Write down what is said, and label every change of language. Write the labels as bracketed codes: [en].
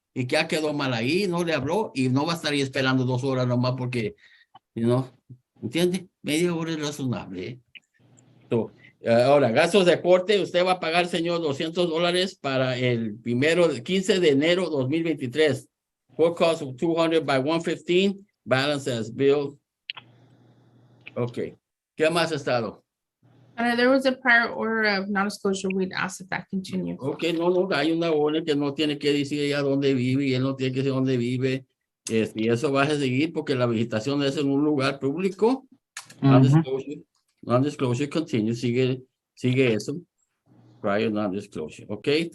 [es] y que ya quedó mal ahí, no le habló y no va a estar ahí esperando 2 horas nomás porque, ¿entiende? Media hora es razonable. Ahora, gastos de corte, usted va a pagar, señor, $200 para el 15 de enero 2023. [en] Court cost of 200 by 115, balance as bill. [es] Okay. ¿Qué más ha estado? [en] There was a prior order of non-disclosure. We'd ask if that continued. [es] Ok, no, hay una orden que no tiene que decir ella dónde vive y él no tiene que decir dónde vive. Y eso va a seguir porque la vegetación es en un lugar público. [en] Non-disclosure continue, [es] sigue eso. [en] Prior non-disclosure, ok.